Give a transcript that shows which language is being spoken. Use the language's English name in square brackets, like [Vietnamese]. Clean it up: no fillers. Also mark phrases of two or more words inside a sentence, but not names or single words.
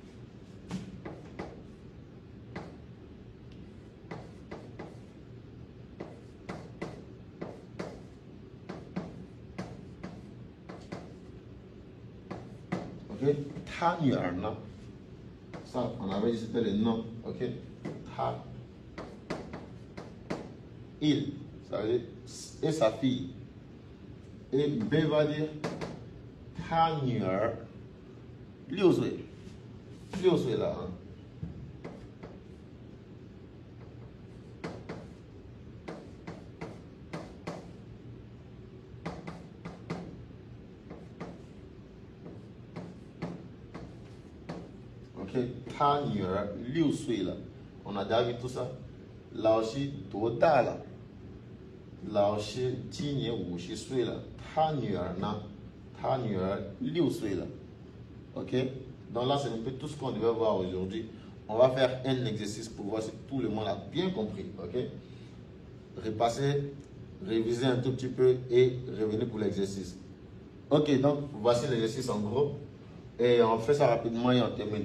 [Chinese] Ok, 他女儿呢. [French] Ça, on avait dit c'était le nom. Ok, ta. Il, ça veut dire, et sa fille. Et B va dire, [Chinese] 他女儿. 6岁，6岁了啊。OK， 他女儿6岁了。 [French] On a déjà vu tout ça。 [Chinese] 老师多大了？老师今年50 岁了。他女儿呢？他女儿6岁了。OK， [French] Donc là, c'est un peu tout ce qu'on devait voir aujourd'hui. On va faire un exercice pour voir si tout le monde a bien compris. Ok? Repasser, réviser un tout petit peu et revenir pour l'exercice. Ok, donc voici l'exercice en gros. Et on fait ça rapidement et on termine.